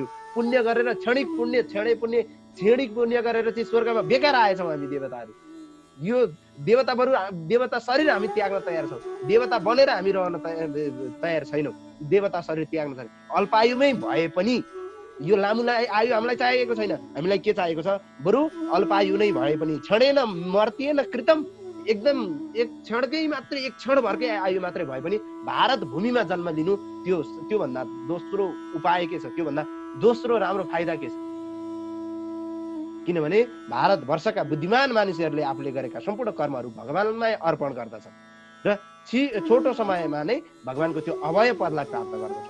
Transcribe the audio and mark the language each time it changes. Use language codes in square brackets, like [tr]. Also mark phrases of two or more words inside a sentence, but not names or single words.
[ne] पुण्य गरेर क्षणिक पुण्य गरेर चाहिँ स्वर्गमा बेकार आएछौँ हामी देवताहरू। यो देवता शरीर हामी त्याग्न तयार छौँ। देवता बनेर हामी रहन तयार छैनौँ। देवता शरीर त्याग्न छैन। अल्पायुमै भए पनि यो लामो आयु हामीलाई चाहिएको छैन। हामीलाई के चाहिएको छ? बरु अल्पायु नै भए पनि [sa] क्षणेन मर्त्येन कृतम, [ne] एकदम एक क्षणकै मात्रै, एक क्षण भरकै आयु मात्रै भए पनि भारत भूमिमा जन्म लिनु, त्योभन्दा दोस्रो उपाय के छ? त्योभन्दा दोस्रो राम्रो फाइदा के छ? किनभने भारतवर्षका बुद्धिमान मानिसहरूले आफूले गरेका सम्पूर्ण कर्महरू भगवानमै अर्पण गर्दछन् र छोटो समयमा नै भगवानको त्यो अभय पदलाई प्राप्त गर्दछन्।